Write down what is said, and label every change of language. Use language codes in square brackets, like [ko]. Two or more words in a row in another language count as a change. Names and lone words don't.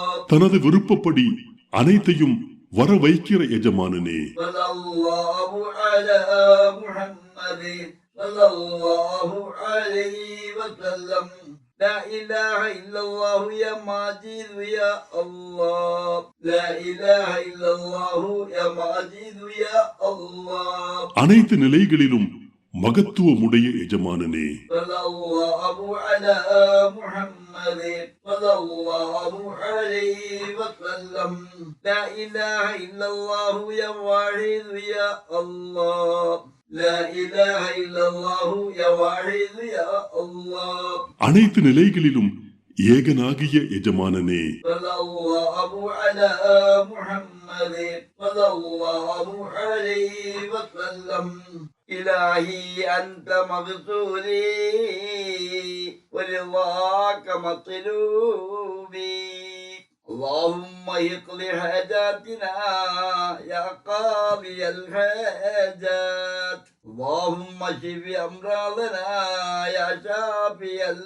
[ta] தனது விருப்பப்படி அனைத்தையும் வர வைக்கிற எஜமானனே, [ar] صلى الله على محمد صلى الله عليه وسلم لا إله إلا الله يا ماجد يا الله لا إله إلا الله يا ماجد يا الله [ta] அனைத்து நிலைகளிலும் மகத்துவமுடைய எஜமானனே, [ar] صلى الله على محمد صلى الله عليه وسلم لا إله إلا الله يا واحد يا الله لا إله إلا الله يا واحد يا الله [ta] அனைத்து நிலைகளிலும் ஏகனாகிய எஜமானனே, [ar] صلى الله على محمد صلى الله عليه وسلم إلهي أنت مغفوري ورضاك مطلوبي اللهم اقض حاجاتنا يا قاضي الحاجات اللهم اشف أمراضنا يا شافي